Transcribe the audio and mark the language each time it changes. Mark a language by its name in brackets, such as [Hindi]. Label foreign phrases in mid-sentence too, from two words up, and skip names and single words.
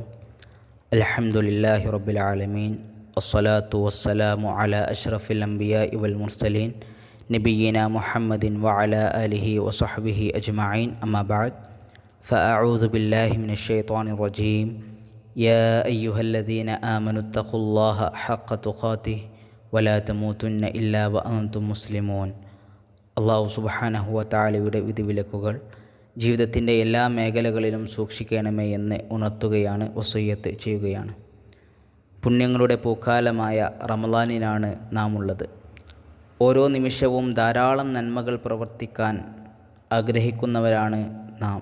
[Arabic] الحمد لله رب العالمين، والصلاة والسلام على أشرف الأنبياء والمرسلين نبينا محمد وعلى آله وصحبه أجمعين. أما بعد، فأعوذ بالله من الشيطان الرجيم. يا أيها الذين آمنوا اتقوا الله حق تقاته ولا تموتن إلا وأنتم مسلمون. [Malayalam] അള്ളാഹു [Arabic] سبحانه و تعالى [Malayalam] വിധിവിലക്കുകൾ ജീവിതത്തിൻ്റെ എല്ലാ മേഖലകളിലും സൂക്ഷിക്കണമേ എന്ന് ഉണർത്തുകയാണ്, വസിയ്യത്ത് ചെയ്യുകയാണ്. പുണ്യങ്ങളുടെ പൂക്കാലമായ റമളാനിലാണ് നാം ഉള്ളത്. ഓരോ നിമിഷവും ധാരാളം നന്മകൾ പ്രവർത്തിക്കാൻ ആഗ്രഹിക്കുന്നവരാണ് നാം.